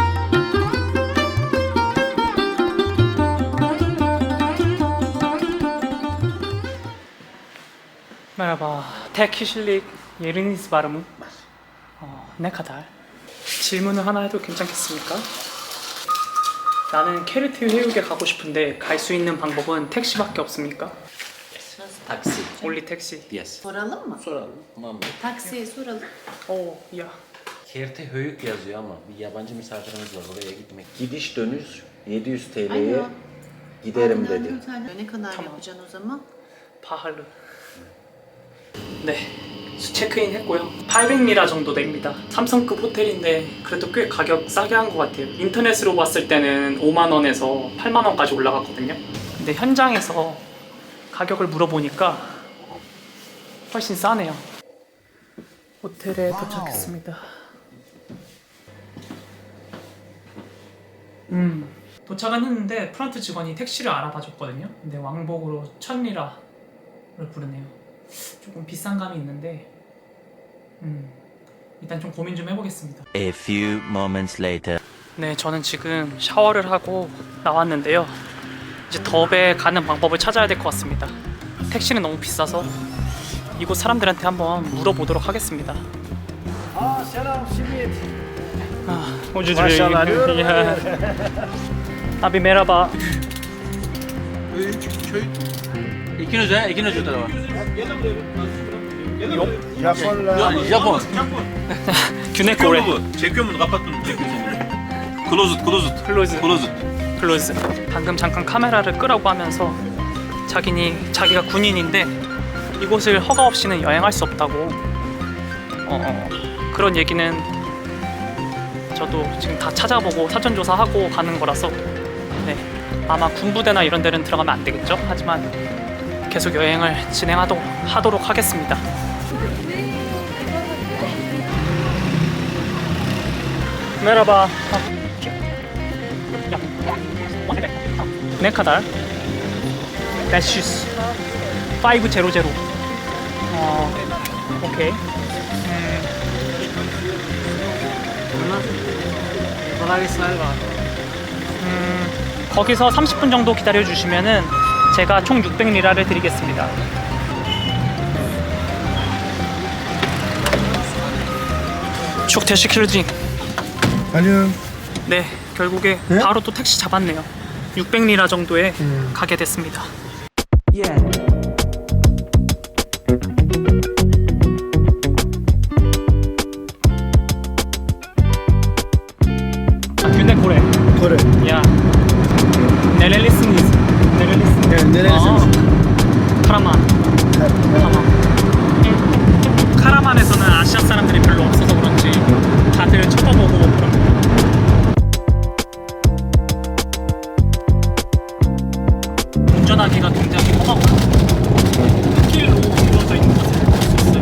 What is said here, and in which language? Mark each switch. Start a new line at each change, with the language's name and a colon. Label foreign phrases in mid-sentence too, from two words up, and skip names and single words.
Turkish: Merhaba. Tek kişilik yeriniz var mı? Ne kadar?
Korean: 질문을 하나 해도 괜찮겠습니까? 나는 케르티 회육에 가고 싶은데 갈 수 있는 방법은 택시밖에 없습니까?
Turkish: Taksi.
English: Only 택시. Yes.
Turkish: Soralım mı? Soralım. Tamam. Taksiye soralım.
Korean: 오, 야.
Turkish: Kerti Höyük yazıyor ama bir yabancı misafirimiz var oraya gitmek. Gidiş dönüş 700 TL'ye Alo. giderim Abi, dedi. Ne kadar Tamam. yapacaksın o zaman?
Korean: 바할르. 네, 체크인 했고요. 800리라 정도 됩니다. 삼성급 호텔인데 그래도 꽤 가격 싸게 한 것 같아요. 인터넷으로 봤을 때는 5만 원에서 8만 원까지 올라갔거든요. 근데 현장에서 가격을 물어보니까 훨씬 싸네요. 호텔에 도착했습니다. 도착은 했는데 프런트 직원이 택시를 알아봐 줬거든요. 근데 왕복으로 1000리라를 부르네요. 조금 비싼 감이 있는데 일단 좀 고민 좀 해보겠습니다.
English: A few moments later.
Korean: 네, 저는 지금 샤워를 하고 나왔는데요. 이제 더베 가는 방법을 찾아야 될 것 같습니다. 택시는 너무 비싸서 이곳 사람들한테 한번 물어보도록 하겠습니다.
Turkish: Selam Simit. Maşallah. Abi merhaba. İkinci tarafa. Japonlar. Japon. Güney Çekiyor Kore. mu bu? Çekiyor mu? Kapat bunu. Çekiyor seni.
English: Closet.
Korean: 클로즈. 방금 잠깐 카메라를 끄라고 하면서 자기가 군인인데 이곳을 허가 없이는 여행할 수 없다고 그런 얘기는 저도 지금 다 찾아보고 사전조사하고 가는 거라서 네, 아마 군부대나 이런 데는 들어가면 안 되겠죠? 하지만 계속 여행을 진행하도록 하겠습니다.
Turkish: Merhaba. Ne kadar? 500. 500.
Korean: 오케이. 거기서 30분 정도 기다려 주시면은 제가 총 600리라를 드리겠습니다.
Turkish: çok teşekkür ederim.
Korean: 아니요. 네, 결국에 바로 또 택시 잡았네요. 600리라 정도에 가게 됐습니다.
Turkish: günde Kore.
Korean: 그래.
Turkish: Ya. Nerelisiniz? Nerelisiniz? 네, nerelisiniz?
Korean: 카라만. 카라만. 카라만에서는 아시아 사람들이 별로 없어서 그런지 다들 쳐다보고 그럽니다. 운전하기가 굉장히 험하고 흙길로 이루어져 있는 것을 볼 수 있어요.